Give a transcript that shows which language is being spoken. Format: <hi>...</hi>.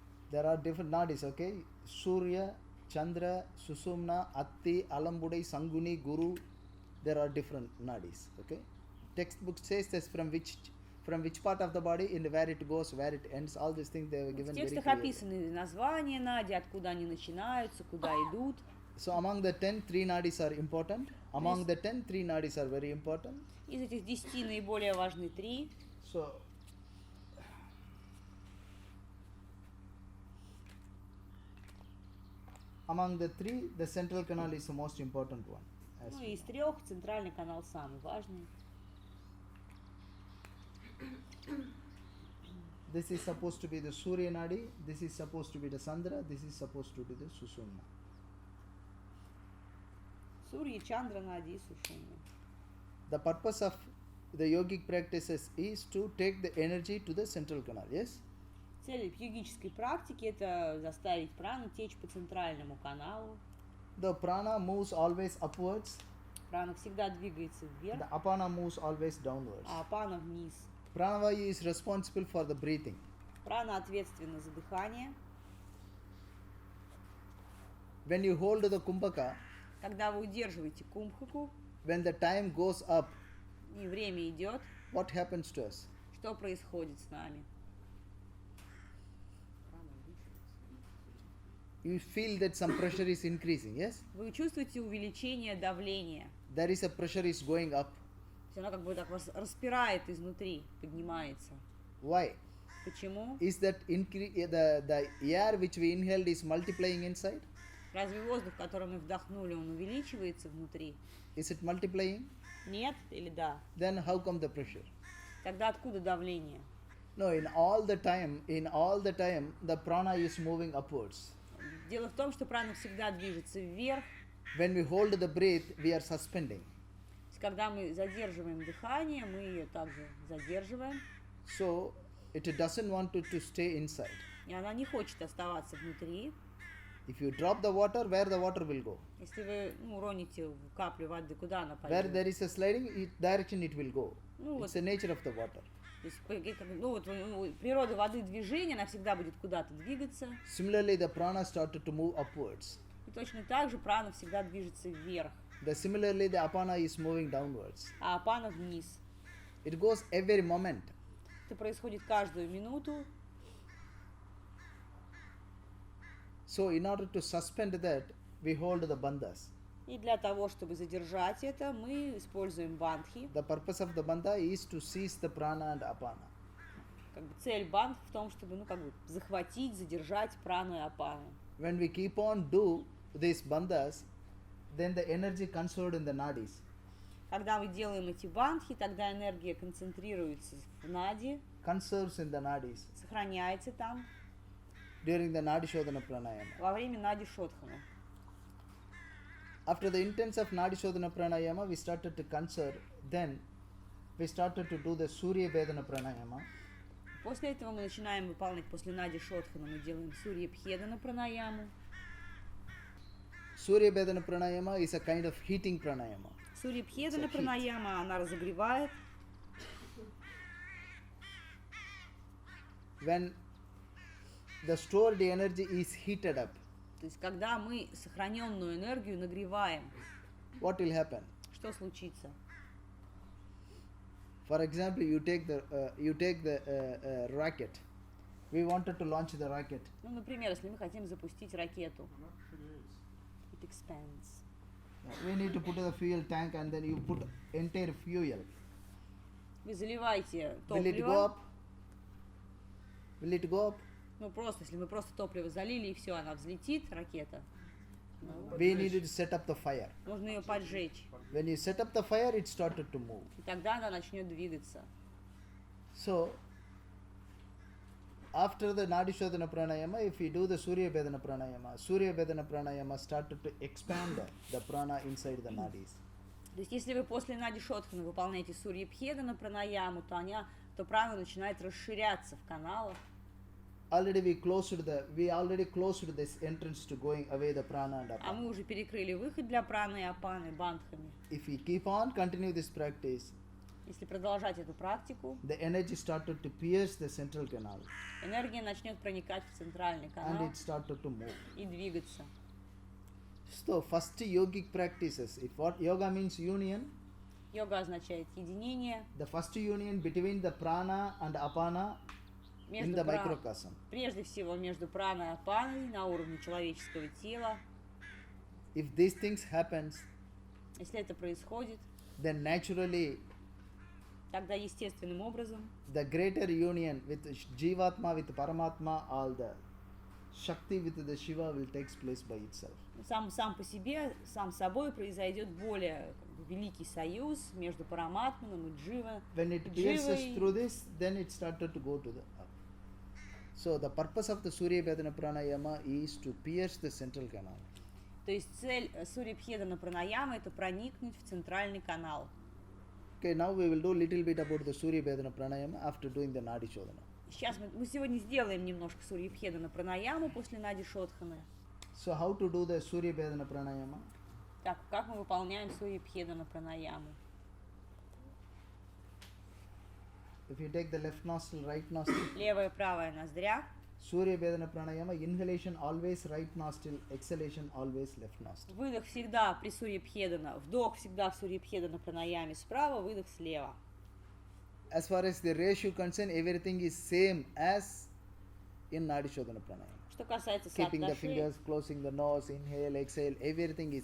<en>There are different nadis, okay? Surya, Chandra, Susumna, Atti, Alambudai, Sanguni, Guru. There are different nadis, okay? Textbook says this from which part of the body, in where it goes, where it ends. All these things they were</en> <ru>В</ru> <en>given very</en> <ru>текстах</ru> <en>clearly.</en> <ru>описаны названия нади, откуда они начинаются, куда идут.</ru> <en>So among the 10, 3 nadis are important. Among the 10, 3 nadis are very important.</en> <ru>Из этих 10 наиболее важны 3.</ru> <en>So among the 3, the central canal is the most important one. As</en> <ru>Ну</ru> <en>we</en> <ru>и из 3 центральный канал самый важный.</ru> <en>This is supposed to be the Surya Nadi, this is supposed to be the Chandra, this is supposed to be the Susumna.</en> <ru>Сурья, Чандра, Нади и Сушумна.</ru> <en>The purpose of the yogic practices is to take the energy to the central canal, yes?</en> <ru>Цель йогической практики – это заставить прану течь по центральному каналу.</ru> <en>The prana moves always upwards,</en> <ru>Прана всегда двигается вверх,</ru> <en>the apana moves always downwards.</en> <ru>а апана вниз.</ru> <en>Pranavayu is responsible for the breathing.</en> <ru>Прана ответственна за дыхание.</ru> <en>When you hold the kumbhaka,</en> <ru>Когда вы удерживаете кумбхаку,</ru> <en>when the time goes up,</en> <ru>и время идет,</ru> <en>what happens to us?</en> <ru>что происходит с нами?</ru> <en>You feel that some pressure is increasing, yes?</en> <ru>Вы чувствуете увеличение давления.</ru> <en>There is a pressure is going up.</en> <ru>То есть оно как бы так вас распирает изнутри, поднимается.</ru> <en>Why?</en> <ru>Почему?</ru> <en>Is that the air which we inhaled is multiplying inside?</en> <ru>Разве воздух, который мы вдохнули, он увеличивается внутри?</ru> <en>Is it multiplying?</en> <ru>Нет или да?</ru> <en>Then how come the pressure?</en> <ru>Тогда откуда давление?</ru> <en>No, in all the time, the prana is moving upwards.</en> <ru>Дело в том, что прана всегда движется вверх.</ru> <en>When we hold the breath, we are suspending.</en> <ru>То есть, когда мы задерживаем дыхание, мы ее также задерживаем.</ru> <en>So it doesn't want to stay inside.</en> <ru>И она не хочет оставаться внутри.</ru> <en>If you drop the water, where the water will go?</en> <ru>Если вы уроните каплю воды, куда она</ru> <en>Where</en> <ru>пойдет?</ru> <en>there is a sliding direction, it will go.</en> <ru>Ну,</ru> <en>It's the nature of the water.</en> <ru>То есть, природа воды движения, она всегда будет куда-то двигаться.</ru> <en>Similarly, the prana started to move upwards.</en> <ru>И точно так же прана всегда движется вверх,</ru> <en>Similarly, the apana is moving downwards.</en> <ru>а апана вниз.</ru> <en>It goes every moment.</en> <ru>Это происходит каждую минуту.</ru> <en>So, in order to suspend that, we hold the bandhas.</en> <ru>И для того, чтобы задержать это, мы используем бандхи.</ru> <en>The purpose of the bandha is to seize the prana and apana.</en> <ru>Как бы цель бандх в том, чтобы, ну, как бы захватить, задержать прану и апану.</ru> <en>When we keep on do these bandhas, then the energy conserved in the nadis.</en> <ru>Когда мы делаем эти бандхи, тогда энергия концентрируется в нади,</ru> <en>Conserves in the nadis</en> <ru>сохраняется там</ru> <en>during the Nadi Shodhana pranayama.</en> <ru>во время нади шодхана.</ru> <en>After the intense of Nadi Shodhana pranayama, we started to conserve. Then we started to do the Surya Vedana pranayama.</en> <ru>После этого мы начинаем выполнять, после нади шодхана мы делаем Сурья Бхедана пранаяму.</ru> <en>Surya Vedana pranayama is a kind of heating pranayama.</en> <ru>Сурья Бхедана</ru> <en>It's a heat.</en> <ru>пранаяма, она разогревает.</ru> <en>When the stored energy is heated up,</en> <ru>То есть, когда мы сохраненную энергию нагреваем,</ru> <en>what will happen?</en> <ru>что случится?</ru> <en>For example, you take the rocket. We wanted to launch the rocket.</en> <ru>Ну, например, если мы хотим запустить ракету.</ru> <en>It expands. We need to put the fuel tank and then you put entire fuel.</en> <ru>Вы заливаете</ru> <en>Will it go</en> <ru>топливо.</ru> <en>up? Will it go up?</en> <ru>Ну, просто, если мы просто топливо залили и все, она взлетит, ракета.</ru> <en>We needed to set up the fire.</en> <ru>Нужно ее поджечь.</ru> <en>When you set up the fire, it started to move.</en> <ru>И тогда она начнет двигаться.</ru> <en>So, after the Nadi Shodhana pranayama, if we do the Surya Vedana pranayama started to expand the prana inside the nadis.</en> <ru>То есть, если вы после нади шодхана выполняете Сурья Бхедана пранаяму, то прана начинает расширяться в каналах.</ru> <en>We already closed this entrance to going away the prana and</en> <ru>А</ru> <en>apana.</en> <ru>мы уже перекрыли выход для праны и апаны бандхами.</ru> <en>If we keep on continue this practice,</en> <ru>Если продолжать эту практику,</ru> <en>the energy started to pierce the central canal</en> <ru>энергия начнет проникать в центральный</ru> <en>and</en> <ru>канал</ru> <en>it started to move.</en> <ru>и двигаться.</ru> <en>So first yogic practices, if what yoga means union,</en> <ru>Йога означает единение</ru> <en>the first union between the prana and apana in</en> <ru>между</ru> <en>the microcosm.</en> <ru>прежде всего между праной и апаной на уровне человеческого тела.</ru> <en>If these things happens,</en> <ru>Если это происходит,</ru> <en>then naturally</en> <ru>тогда естественным образом</ru> <en>the greater union with Jivatma, with Paramatma, all the Shakti with the Shiva will takes place by itself.</en> <ru>сам по себе, сам собой произойдет более великий союз между Параматманом и Джива.</ru> <en>When it pierces through this, then it started to go to the up. So the purpose of the Surya Vedana pranayama is to pierce the central canal.</en> <ru>То есть цель Сурья Бхедана пранаямы это проникнуть в центральный канал.</ru> <en>Okay, now we will do little bit about the Surya Vedana pranayama after doing the Nadi Shodhana.</en> <ru>Сейчас мы сегодня сделаем немножко Сурья Бхедана пранаяму после Нади Шодханы.</ru> <en>So how to do the Surya Vedana pranayama?</en> <ru>Так, как мы выполняем Сурья Бхедана пранаяму?</ru> <en>If you take the left nostril, right nostril,</en> <ru>Левая, правая ноздря.</ru> <en>Surya Vedana pranayama, inhalation always right nostril, exhalation always left nostril.</en> <ru>Выдох всегда при Сурья Бхедана. Вдох всегда в Сурья Бхедана пранаяме справа, выдох слева.</ru> <en>As far as the ratio concerned, everything is same as in Nadi Shodhana pranayama.</en> <ru>Что касается</ru> <en>Keeping the</en> <ru>соотношений,</ru> <en>fingers, closing the nose, inhale, exhale, everything is</en>